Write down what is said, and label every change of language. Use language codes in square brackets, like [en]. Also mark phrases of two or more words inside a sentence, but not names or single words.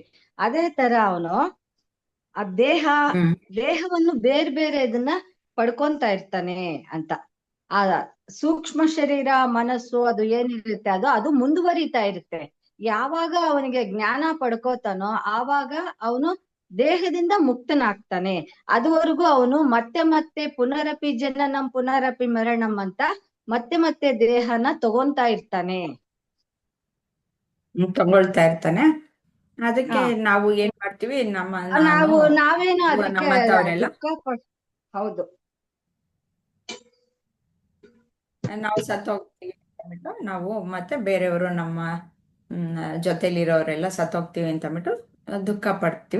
[kn] ಅದೇ ತರ ಅವನು ಆ ದೇಹವನ್ನು ಬೇರೆ ಇದನ್ನ ಪಡ್ಕೊಂತ ಇರ್ತಾನೆ ಅಂತ. ಆ ಸೂಕ್ಷ್ಮ ಶರೀರ, ಮನಸ್ಸು ಅದು ಏನಿರುತ್ತೆ ಅದು ಮುಂದುವರಿತಾ ಇರುತ್ತೆ. ಯಾವಾಗ ಅವನಿಗೆ ಜ್ಞಾನ ಪಡ್ಕೋತಾನೋ ಆವಾಗ ಅವನು ದೇಹದಿಂದ ಮುಕ್ತನಾಗ್ತಾನೆ. ಅದುವರೆಗೂ ಅವನು ಮತ್ತೆ ಮತ್ತೆ [sa] ಪುನರಪಿ ಜನನಂ ಪುನರಪಿ ಮರಣಂ [kn] ಅಂತ ಮತ್ತೆ ಮತ್ತೆ ದೇಹನ ತಗೊಂತಾ ಇರ್ತಾನೆ. ತಗೊಳ್ತಾ ಇರ್ತಾನೆ. ಅದಕ್ಕೆ ಹಾ. ನಾವು ಏನ್ ಮಾಡ್ತೀವಿ, ನಾನು ನಾವೇನು ಅದಕ್ಕೆ ನಮ್ಮಂತವರೆಲ್ಲ ಹೌದು, ನಾವು ಸತ್ತು ಹೋಗ್ತೀವಿ ಅಂದ್ಬಿಟ್ಟು ನಾವು ಮತ್ತೆ ಬೇರೆಯವರು ನಮ್ಮ ಜೊತೆಲಿರೋರೆಲ್ಲ ಸತ್ತೋಗ್ತೀವಿ ಅಂತ ಅಂದ್ಬಿಟ್ಟು ದುಃಖ ಪಡ್ತೀವಿ.